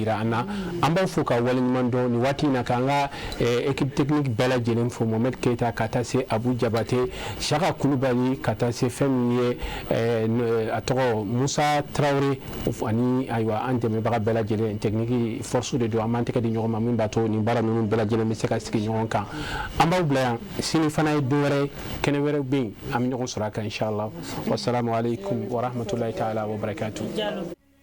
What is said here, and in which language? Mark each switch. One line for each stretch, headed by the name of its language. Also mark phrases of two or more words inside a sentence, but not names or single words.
Bambara: yira an na an b'aw fo ka waleɲuman dɔn nin waati in na k'an ka
French: équipe technique
Bambara: bɛɛ lajɛlen fo Mohamed Keita ka taa se Abu Jabate Shaka Kulubali ka taa se fɛn min ye a tɔgɔ Musa Traoré ani ayiwa an dɛmɛbaga bɛɛ lajɛlen
French: technique force
Bambara: de don an b'an tɛgɛ di ɲɔgɔn ma min b'a to nin baara ninnu bɛɛ lajɛlen bɛ se ka sigi ɲɔgɔn kan an b'aw bila yan sini fana ye don wɛrɛ kɛnɛ wɛrɛ bɛ yen an bɛ ɲɔgɔn sɔrɔ a kan
Arabic: إن شاء الله والسلام عليكم ورحمة الله تعالى وبركاته.